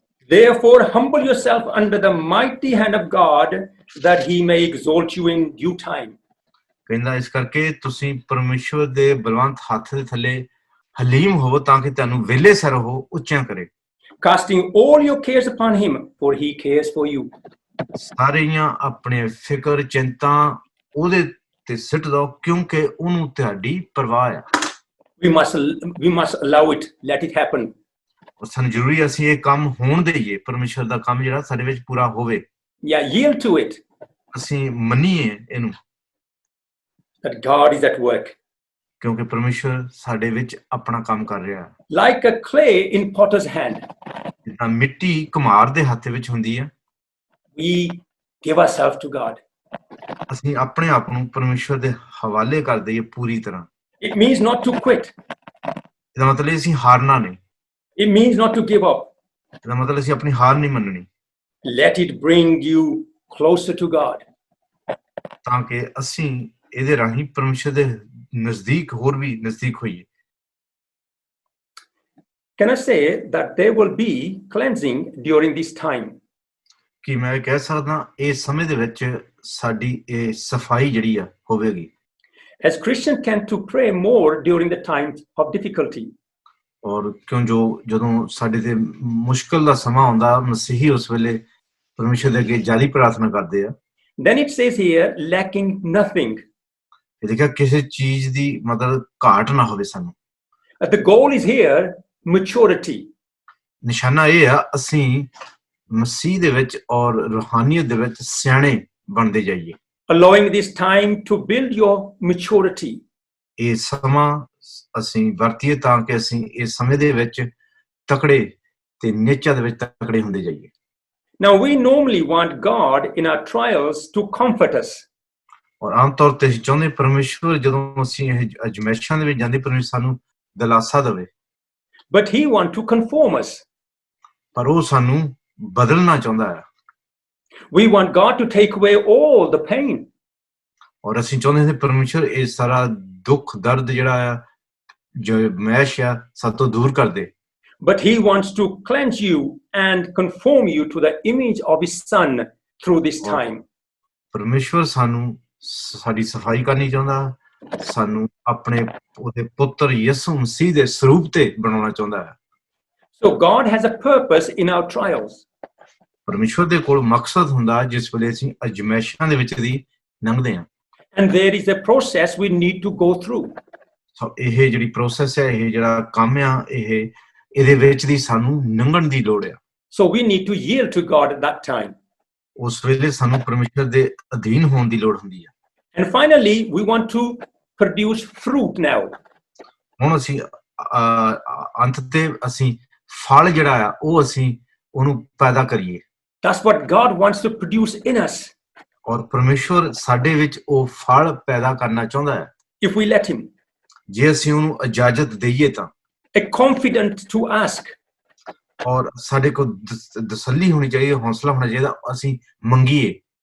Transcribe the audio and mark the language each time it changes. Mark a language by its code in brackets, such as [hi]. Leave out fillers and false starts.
[en] Therefore humble yourself under the mighty hand of God that He may exalt you in due time. [pa] ਕਹਿੰਦਾ ਇਸ ਕਰਕੇ ਤੁਸੀਂ ਪਰਮੇਸ਼ਵਰ ਦੇ ਬਲਵੰਤ ਹੱਥ ਦੇ ਥੱਲੇ ਹਲੀਮ ਹੋਵੋ ਤਾਂ ਕਿ ਤੁਹਾਨੂੰ ਵੇਲੇ ਸਿਰ ਉਹ ਉੱਚਾ ਕਰੇ [en] Casting all your cares upon Him, for He cares for you. [pa] ਸਾਰੀਆਂ ਆਪਣੇ ਫਿਕਰ ਚਿੰਤਾ ਉਹਦੇ ਤੇ ਸਿੱਟ ਦੋ ਕਿਉਂਕਿ ਉਹਨੂੰ ਤੁਹਾਡੀ ਪਰਵਾਹ ਹੈ [en] We must allow it, let it happen. [pa] ਸਾਨੂੰ ਜ਼ਰੂਰੀ ਅਸੀਂ ਇਹ ਕੰਮ ਹੋਣ ਦੇਈਏ ਪਰਮੇਸ਼ਵਰ ਦਾ ਕੰਮ ਜਿਹੜਾ ਸਾਡੇ ਵਿੱਚ ਪੂਰਾ ਹੋਵੇ [en] Yeah, yield to it. [pa] ਅਸੀਂ ਮੰਨੀਏ ਇਹਨੂੰ [en] that God is at work. [pa] ਕਿਉਂਕਿ ਪਰਮੇਸ਼ਵਰ ਸਾਡੇ ਵਿੱਚ ਆਪਣਾ ਕੰਮ ਕਰ ਰਿਹਾ ਹੈ। [en] Like a clay in potter's hand, [pa] ਜਿੱਦਾਂ ਮਿੱਟੀ ਕੁਮਹਾਰ ਦੇ ਹੱਥ ਵਿੱਚ ਹੁੰਦੀ ਹੈ, [en] we give ourselves to God. [pa] ਅਸੀਂ ਆਪਣੇ ਆਪ ਨੂੰ ਪਰਮੇਸ਼ਵਰ ਦੇ ਹਵਾਲੇ ਕਰ ਦਈਏ ਪੂਰੀ ਤਰ੍ਹਾਂ। [en] It means not to quit. [pa] ਇਹਦਾ ਮਤਲਬ ਅਸੀਂ ਹਾਰਨਾ ਨਹੀਂ, [en] It means not to give up. [pa] ਇਹਦਾ ਮਤਲਬ ਅਸੀਂ ਆਪਣੀ ਹਾਰ ਨਹੀਂ ਮੰਨਣੀ, [en] Let it bring you closer to God. [pa] ਤਾਂ ਕਿ ਅਸੀਂ ਇਹਦੇ ਰਾਹੀਂ ਪਰਮੇਸ਼ਵਰ ਦੇ ਨਜ਼ਦੀਕ ਹੋਰ ਵੀ ਨਜ਼ਦੀਕ ਹੋਈਏ। [en] Can I say that there will be cleansing during this time? [pa] ਕਿ ਮੈਂ ਕਹਿ ਸਕਦਾ ਇਸ ਸਮੇਂ ਦੇ ਵਿੱਚ ਸਾਡੀ ਇਹ ਸਫਾਈ ਜਿਹੜੀ ਆ ਹੋਵੇਗੀ। [en] As Christians tend to pray more during the times of difficulty. [pa] ਔਰ ਜਦੋਂ ਸਾਡੇ ਤੇ ਮੁਸ਼ਕਲ ਦਾ ਸਮਾਂ ਆਉਂਦਾ, ਮਸੀਹੀ ਉਸ ਵੇਲੇ ਪਰਮੇਸ਼ਰ ਦੇ ਅੱਗੇ ਜ਼ਿਆਦਾ ਪ੍ਰਾਰਥਨਾ ਕਰਦੇ ਆ। [en] Then it says here, lacking nothing. [pa] ਇਹ ਦੇਖਿਆ ਕਿਸੇ ਚੀਜ਼ ਦੀ ਮਤਲਬ ਘਾਟ ਨਾ ਹੋਵੇ ਸਾਨੂੰ। [en] The goal is here, maturity. [pa] ਨਿਸ਼ਾਨਾ ਇਹ ਆ ਅਸੀਂ ਮਸੀਹ ਦੇ ਵਿੱਚ ਔਰ ਰੂਹਾਨੀਅਤ ਦੇ ਵਿੱਚ ਸਿਆਣੇ ਬਣਦੇ ਜਾਈਏ। [en] Allowing this time to build your maturity. [pa] ਇਹ ਸਮਾਂ ਅਸੀਂ ਵਰਤੀਏ ਤਾਂ ਕਿ ਅਸੀਂ ਇਸ ਸਮੇਂ ਦੇ ਵਿੱਚ ਤਕੜੇ ਤੇ ਨਿਚਾ ਦੇ ਵਿੱਚ ਤਕੜੇ ਹੁੰਦੇ ਜਾਈਏ। [en] Now we normally want God in our trials to comfort us. [pa] ਔਰ ਆਮ ਤੌਰ ਤੇ ਅਸੀਂ ਚਾਹੁੰਦੇ ਪਰਮੇਸ਼ਵਰ ਜਦੋਂ ਅਸੀਂ ਇਹ ਅਜ਼ਮਾਇਸ਼ਾਂ ਦੇ ਵਿੱਚ ਜਾਂਦੇ ਪਰਮੇਸ਼ਵਰ ਸਾਨੂੰ ਦਿਲਾਸਾ ਦੇਵੇ। [en] But he wants to conform us. [pa] ਪਰ ਉਹ ਸਾਨੂੰ ਬਦਲਣਾ ਚਾਹੁੰਦਾ ਹੈ। [en] We want God to take away all the pain. [pa] ਔਰ ਅਸੀਂ ਚਾਹੁੰਦੇ ਹਾਂ ਪਰਮੇਸ਼ਵਰ ਇਹ ਸਾਰਾ ਦੁੱਖ ਦਰਦ ਜਿਹੜਾ ਆ ਜੋ ਮੈਸ਼ ਆ ਸਾਤੋਂ ਦੂਰ ਕਰ ਦੇ। [en] But he wants to cleanse you and conform you to the image of his son through this time. [pa] ਪਰਮੇਸ਼ਵਰ ਸਾਨੂੰ ਸਾਡੀ ਸਫਾਈ ਕਰਨੀ ਚਾਹੁੰਦਾ, ਸਾਨੂੰ ਆਪਣੇ ਉਹਦੇ ਪੁੱਤਰ ਯਿਸੂ ਮਸੀਹ ਦੇ ਸਰੂਪ ਤੇ ਬਣਾਉਣਾ ਚਾਹੁੰਦਾ ਹੈ। [en] So God has a purpose in our trials. [pa] ਪਰਮੇਸ਼ਵਰ ਦੇ ਕੋਲ ਮਕਸਦ ਹੁੰਦਾ ਜਿਸ ਵੇਲੇ ਅਸੀਂ ਅਜ਼ਮਾਇਸ਼ਾਂ ਦੇ ਵਿੱਚ ਦੀ ਲੰਘਦੇ ਹਾਂ। [en] And there is a process we need to go through. [pa] ਸੋ ਇਹ ਜਿਹੜੀ ਪ੍ਰੋਸੈਸ ਹੈ, ਇਹ ਜਿਹੜਾ ਕੰਮ ਆ, ਇਹਦੇ ਵਿੱਚ ਦੀ ਸਾਨੂੰ ਲੰਘਣ ਦੀ ਲੋੜ ਆ। [en] So we need to yield to God at that time. [pa] ਉਸ ਵੇਲੇ ਸਾਨੂੰ ਪਰਮੇਸ਼ਵਰ ਦੇ ਅਧੀਨ ਹੋਣ ਦੀ ਲੋੜ ਹੁੰਦੀ ਹੈ। [en] And finally, we want to produce fruit now. [pa] ਹੁਣ ਅਸੀਂ ਅੰਤ ਤੇ ਅਸੀਂ ਫਲ ਜਿਹੜਾ ਆ ਉਹ ਅਸੀਂ ਉਹਨੂੰ ਪੈਦਾ ਕਰੀਏ। [en] That's what God wants to produce in us. [pa] ਔਰ ਪਰਮੇਸ਼ਵਰ ਸਾਡੇ ਵਿੱਚ ਉਹ ਫਲ ਪੈਦਾ ਕਰਨਾ ਚਾਹੁੰਦਾ ਹੈ [en] If we let him. [pa] ਜੇ ਅਸੀਂ ਉਹਨੂੰ ਇਜਾਜ਼ਤ ਦਈਏ ਤਾਂ। [en] A confidence to ask. [pa] ਔਰ ਸਾਡੇ ਕੋਲ ਤਸੱਲੀ ਹੋਣੀ ਚਾਹੀਦੀ, ਹੌਸਲਾ ਹੋਣਾ ਚਾਹੀਦਾ, ਅਸੀਂ ਮੰਗੀਏ।